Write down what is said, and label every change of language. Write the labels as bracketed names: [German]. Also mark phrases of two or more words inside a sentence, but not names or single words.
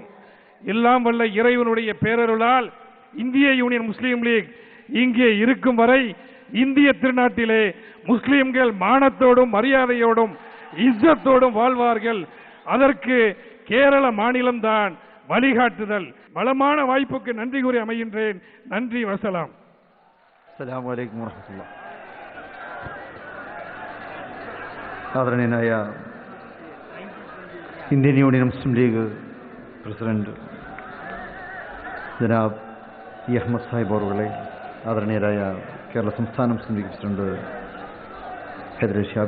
[Tamil] எல்லாம் வல்ல இறைவனுடைய பேரருளால் இந்திய யூனியன் முஸ்லீம் லீக் இங்கே இருக்கும் வரை இந்திய திருநாட்டிலே முஸ்லீம்கள் மானத்தோடும் மரியாதையோடும் இஸ்ஸத்தோடும் வாழ்வார்கள். அதற்கு கேரள மாநிலம்தான் வழிகாட்டுதல். வளமான வாய்ப்புக்கு நன்றி கூறி அமைகின்றேன். நன்றி, வசலாம். [Arabic] السلام عليكم ورحمة الله. [Malayalam] ആദരണീയനായ ഇന്ത്യൻ യൂണിയൻ മുസ്ലിം ലീഗ് പ്രസിഡന്റ് ജനാബ് അഹമ്മദ് സാഹിബ് അവറുകളെ, ആദരണീയരായ കേരള സംസ്ഥാന മുസ്ലിം ലീഗ് പ്രസിഡന്റ് ഹൈദരലി ശിഹാബ്